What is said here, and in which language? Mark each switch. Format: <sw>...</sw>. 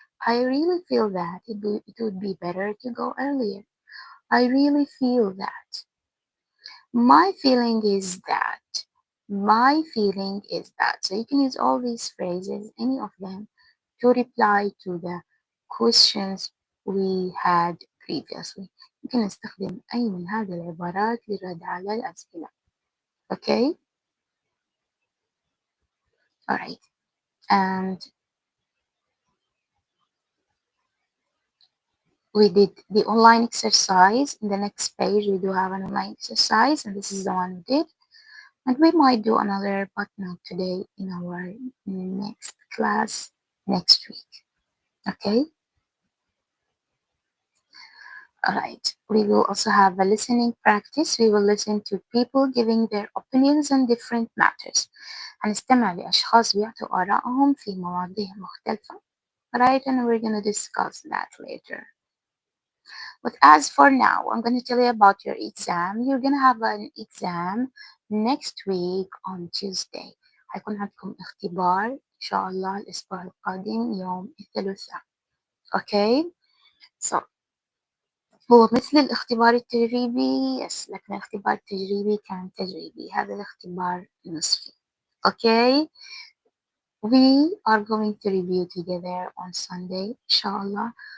<en>I really feel that it would be better to go earlier. I really feel that. My feeling is that. My feeling is that. So you can use all these phrases, any of them, to reply to the questions we had previously.</en> <ar>يمكن نستخدم أي من هذه العبارات للرد على الأسئلة.</ar> <en>Okay? Alright. And we did the online exercise. In the next page, we do have an online exercise, and this is the one we did. And we might do another, but not today, in our next class next week. Okay? Alright. We will also have a listening practice. We will listen to people giving their opinions on different matters.</en> <ar>هنستمع لأشخاص بيعطوا آرائهم في مواضيع مختلفة.</ar> <en>Right? And we're going to discuss that later. But as for now, I'm going to tell you about your exam. You're going to have an exam next week on Tuesday.</en> <ar>هيكون عندكم اختبار إن شاء الله الأسبوع القادم يوم الثلاثاء.</ar> <en>Okay?</en> <ar>So, هو مثل الاختبار التجريبي، يس، لكن الاختبار التجريبي كان تجريبي. هذا الاختبار نصفي. Okay?</ar> <en>We are going to review together on Sunday إن شاء الله.</en>